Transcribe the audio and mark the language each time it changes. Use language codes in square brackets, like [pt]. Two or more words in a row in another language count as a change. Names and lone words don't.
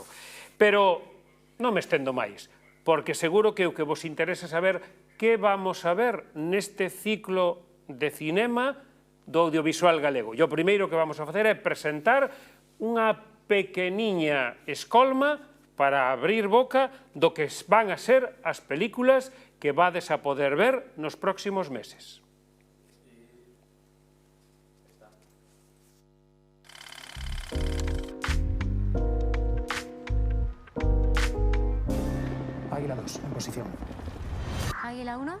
[gl] Pero non me estendo máis, porque seguro que o que vos interesa saber que vamos a ver neste ciclo de cinema do audiovisual galego. E o primeiro que vamos a facer é presentar unha pequeniña escolma para abrir boca do que van a ser as películas que vades a poder ver nos próximos meses. [es] Águila 2, en posición. Águila 1.